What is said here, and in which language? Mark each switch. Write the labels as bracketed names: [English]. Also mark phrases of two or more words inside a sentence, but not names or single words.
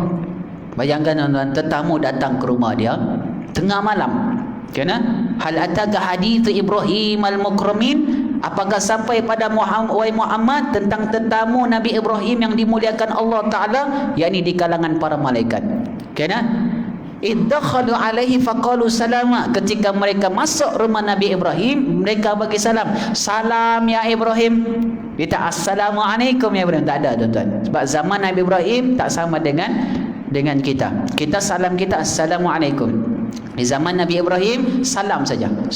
[Malay] Bayangkan, tuan-tuan, tetamu datang ke rumah dia tengah malam. [Arabic] هل أتاك حديث إبراهيم المكرمين? [Malay] Apakah sampai pada Muhammad tentang tetamu Nabi Ibrahim yang dimuliakan Allah Ta'ala, yakni di kalangan para malaikat. [Arabic] إذ دخلوا عليه فقالوا سلاما. [Malay] Ketika mereka masuk rumah Nabi Ibrahim, mereka bagi salam. [Arabic] سلام يا إبراهيم. [Malay] Dia tak [Arabic] السلام عليكم يا إبراهيم. [Malay] Tak ada, tuan-tuan. Sebab zaman Nabi Ibrahim tak sama dengan kita. Kita salam kita assalamualaikum. Di zaman Nabi Ibrahim salam saja.